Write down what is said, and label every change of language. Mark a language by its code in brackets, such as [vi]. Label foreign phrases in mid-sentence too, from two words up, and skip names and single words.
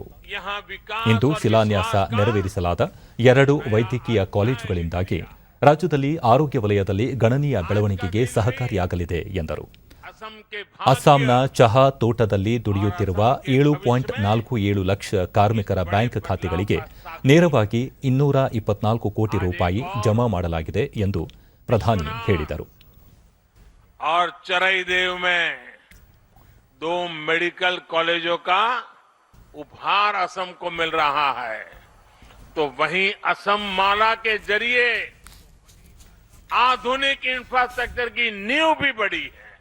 [kn] ಇಂದು ಶಿಲಾನ್ಯಾಸ ನೆರವೇರಿಸಲಾದ 2 ವೈದ್ಯಕೀಯ ಕಾಲೇಜುಗಳಿಂದಾಗಿ ರಾಜ್ಯದಲ್ಲಿ ಆರೋಗ್ಯ ವಲಯದಲ್ಲಿ ಗಣನೀಯ ಬೆಳವಣಿಗೆಗೆ ಸಹಕಾರಿಯಾಗಲಿದೆ ಎಂದರು. ಅಸ್ಸಾಂನ ಚಹಾ ತೋಟದಲ್ಲಿ ದುಡಿಯುತ್ತಿರುವ 7.47 ಲಕ್ಷ ಕಾರ್ಮಿಕರ ಬ್ಯಾಂಕ್ ಖಾತೆಗಳಿಗೆ ನೇರವಾಗಿ 224 ಕೋಟಿ ರೂಪಾಯಿ ಜಮಾ ಮಾಡಲಾಗಿದೆ ಎಂದು ಪ್ರಧಾನಿ ಹೇಳಿದರು. [hi] और चराईदेव में 2 [en] medical colleges [hi] का उपहार असम को मिल रहा है, तो वहीं असम माला के जरिए आधुनिक इंफ्रास्ट्रक्चर की नींव भी बढ़ी है.